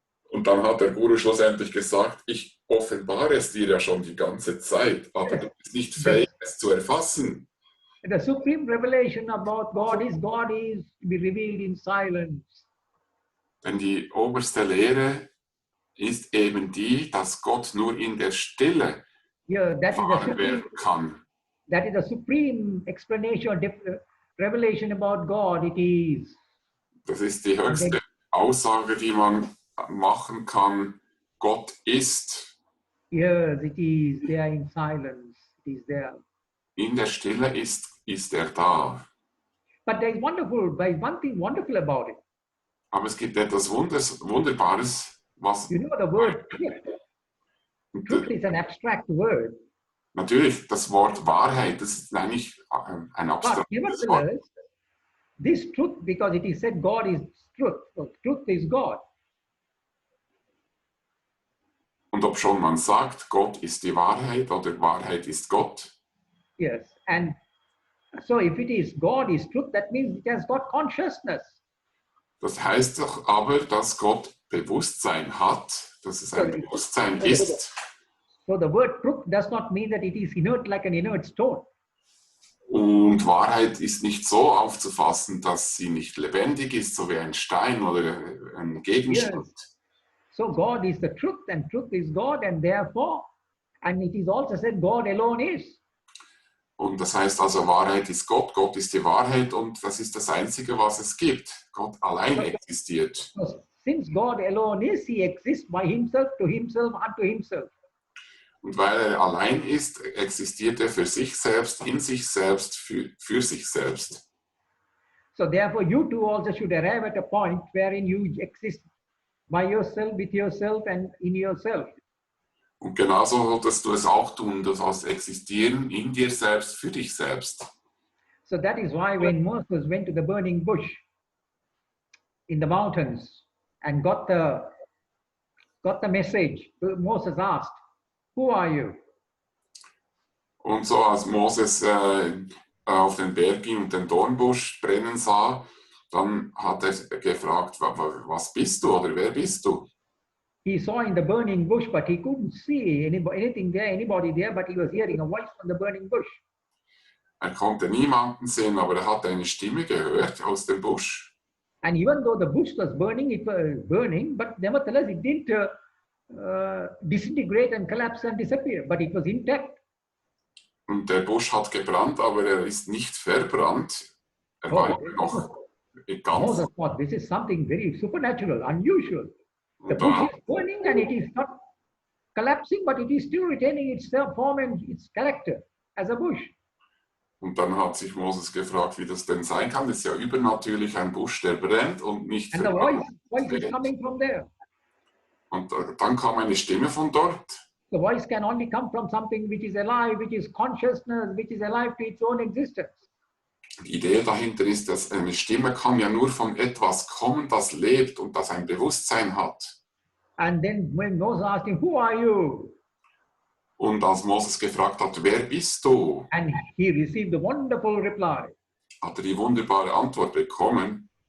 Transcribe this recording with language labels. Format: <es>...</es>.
<de>Und dann hat der Guru schlussendlich gesagt, ich offenbare es dir ja schon die ganze Zeit, aber du bist nicht fähig, es zu erfassen.</de> <en>The supreme revelation about God is to be revealed in silence.</en> <de>Denn die oberste Lehre ist eben die, dass Gott nur in der Stille</de> <en>Yeah,</en> <de>erfahren werden kann.</de> <en>that is the supreme explanation, revelation about God. It is.</en> <de>Das ist die höchste Aussage, die man machen kann. Gott ist.</de> <en>Yes, it is there in silence. It is there.</en> <de>In der Stille ist er da.</de> <en>But there is one thing wonderful about it.</en> <de>Aber es gibt etwas Wunderbares, was</de> <en>You know the word truth. Truth is an abstract word.</en> <de>natürlich das Wort Wahrheit, das ist eigentlich ein</de> <en>But</en> <de>abstraktes Wort.</de> <en>nevertheless, this truth, because it is said God is truth, so truth is God.</en> <de>Und ob schon man sagt, Gott ist die Wahrheit oder Wahrheit ist Gott,</de> <en>Yes, and so if it is God is truth, that means it has got consciousness.</en> <de>das heißt doch aber, dass Gott Bewusstsein hat, dass es ein Bewusstsein ist.</de> <en>So the word truth does not mean that it is inert like an inert stone.</en> <de>Und Wahrheit ist nicht so aufzufassen, dass sie nicht lebendig ist, so wie ein Stein oder ein Gegenstand.</de> <en>Yes. So God is the truth and truth is God, and therefore, and it is also said God alone is.</en> <de>Und das heißt also, Wahrheit ist Gott, Gott ist die Wahrheit und das ist das Einzige, was es gibt. Gott allein existiert.</de> <en>So since God alone is, he exists by himself, to himself, unto himself.</en> <de>Und weil er allein ist, existiert er für sich selbst, in sich selbst, für sich selbst.</de> <en>So therefore, you too also should arrive at a point wherein you exist by yourself, with yourself, and in yourself.</en> <de>Und genauso solltest du es auch tun, du sollst existieren in dir selbst, für dich selbst.</de> <en>So that is why when Moses went to the burning bush in the mountains and got the message, Moses asked, "Who are you?"</en> <de>Und so als Moses auf den Berg ging und den Dornbusch brennen sah, dann hat er gefragt, was bist du oder wer bist du?</de> <en>He saw in the burning bush, but he couldn't see anybody there, but he was hearing a voice from the burning bush.</en> <de>Er konnte niemanden sehen, aber er hat eine Stimme gehört aus dem Busch.</de> <en>And even though the bush was burning, it was burning, but nevertheless it didn't disintegrate and collapse and disappear, but it was intact.</en> <de>Und der Busch hat gebrannt, aber er ist nicht verbrannt. Er war immer noch ganz.</de> <en>Moses thought this is something very supernatural, unusual. The</en> <de>Und</de> <en>bush</en> <de>da,</de> <en>is burning and it is not collapsing, but it is still retaining its form and its character as a bush.</en> <de>und dann hat sich Moses gefragt, wie das denn sein kann. Das ist ja übernatürlich ein Busch, der brennt und nicht</de> <en>And the</en> <de>verbrannt.</de> <en>voice is coming from there.</en> <de>Und dann kam eine Stimme von dort.</de> <en>The voice can only come from something which is alive, which is consciousness, which is alive to its own existence.</en> <de>Die Idee dahinter ist, dass eine Stimme kann ja nur von etwas kommen, das lebt und das ein Bewusstsein hat.</de> <en>And then when Moses asked him, "Who are you?"</en> <de>Und als Moses gefragt hat, wer bist du,</de> <en>And he received a wonderful reply.</en> <de>hat er die wunderbare Antwort bekommen,</de>